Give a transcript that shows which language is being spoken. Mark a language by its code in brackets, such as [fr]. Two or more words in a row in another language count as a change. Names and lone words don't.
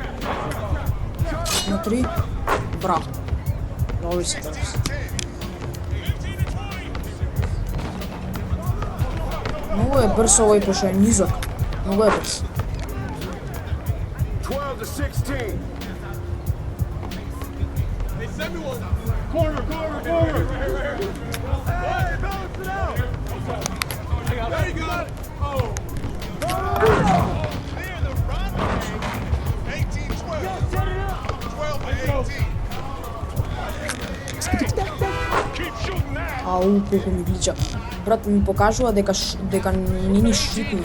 [mk] На 3. Браво. Добри се. Многу е брз овој пошто е низок. Многу е брз. 12-16. [en] Corner. Hey, balance it out. There you go. Oh. Clear the run. 18-12. 12-18. Keep shooting now. [mk] Ау, колку ми глича. Брат ми покажува дека не ни шутни.